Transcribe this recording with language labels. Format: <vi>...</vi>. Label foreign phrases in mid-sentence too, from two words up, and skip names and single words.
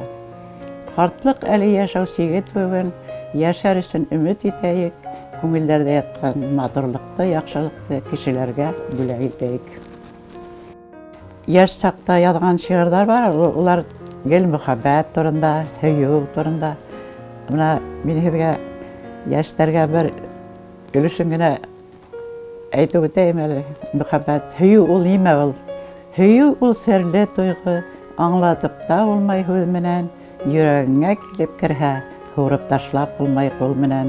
<tt>Картлык әле яшәү сигет түгел, яшәр өчен өмет итәйек, күңелләрдә яткан матурлыкты, яхшылыкты кешеләргә бүләк итәйек. Яшь сакта язган шигырьләр бар, улар гел мөхәббәт турында, һөю турында.</tt> <ba>Менә мин һеҙгә яшьтәргә бер өлөшөн генә әйтеп үтәйем әле. Мөхәббәт, һөю ул нимә ул? Һөю ул серле тойғо, аңлатып та булмай һүҙ менән, йөрәгеңә килеп керһә, һурып ташлап булмай ҡул менән.</ba>